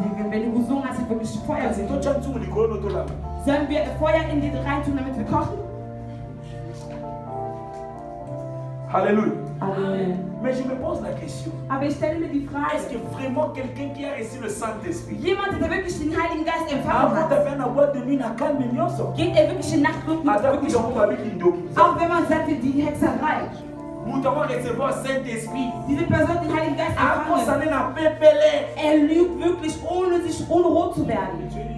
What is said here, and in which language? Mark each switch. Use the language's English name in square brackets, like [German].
[German] Wenn du gesungen hast, ist wirklich Feuer. Sollen wir Feuer in die reintun, damit wir kochen? Alléluia. Amen. [French] Mais je me pose la question. [German] Aber ich stelle mir die Frage, [French] Est-ce que vraiment quelqu'un qui a reçu le Saint-Esprit, [German] jemand, der wirklich den Heiligen Geist empfangen hat, geht er wirklich in Nachtclub mit wirklich, auch wenn man sagt, die Hexerei. Diese Person, den Heiligen Geist empfangen, er lügt wirklich, ohne rot zu werden.